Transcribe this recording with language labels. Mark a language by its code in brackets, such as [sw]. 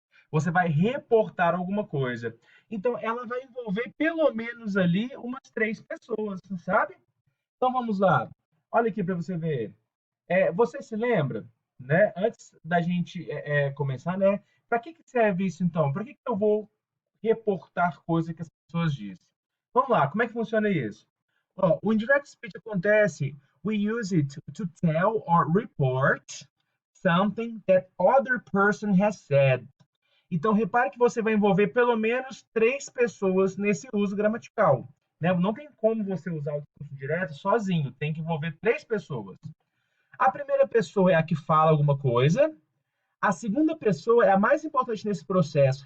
[pt] Você vai reportar alguma coisa. Então, ela vai envolver pelo menos ali umas três pessoas, sabe? Então, vamos lá. Olha aqui para você ver. Você se lembra, né? Antes da gente começar, né? Para que serve isso então? Para que eu vou reportar coisa que as pessoas dizem? Vamos lá, como é que funciona isso? Ó, o indirect speech acontece, [en] we use it to tell or report something that other person has said. [pt] Então, repare que você vai envolver pelo menos três pessoas nesse uso gramatical, né? Não tem como você usar o discurso direto sozinho, tem que envolver três pessoas. A primeira pessoa é a que fala alguma coisa. A segunda pessoa é a mais importante nesse processo.